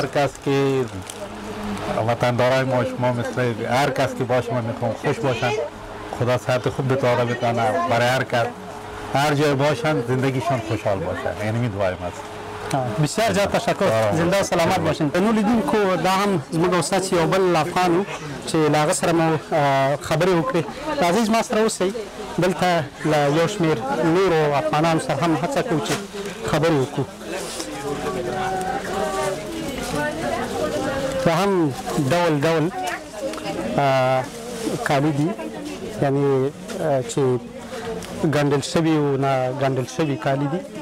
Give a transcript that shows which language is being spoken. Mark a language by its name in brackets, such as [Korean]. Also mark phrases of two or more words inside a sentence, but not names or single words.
[Persian] هر کس که وطندارای ما شما مثل هر کس که باشه من میخوام خوش باشن خدا صحت خوب بتاره بتانه برای هر کس هر جای باشن زندگیشان خوشحال باشه یعنی می دعایم است. بسیار زیاد تشکر زنده و سلامت باشین. [Pashto] نو لیدونکو دا هم زموږ استاد یو بل افغان و چې له هغه سره مو خبرې وکړې. عزیز ما سره اوسئ دلته له یو شمېر نورو افغانانو سره هم هڅه کوو چې خبرې وکړو. دا هم ډول ډول کالي دي یعنې چې ګنډل شوي او نه ګنډل شوي کالي دي.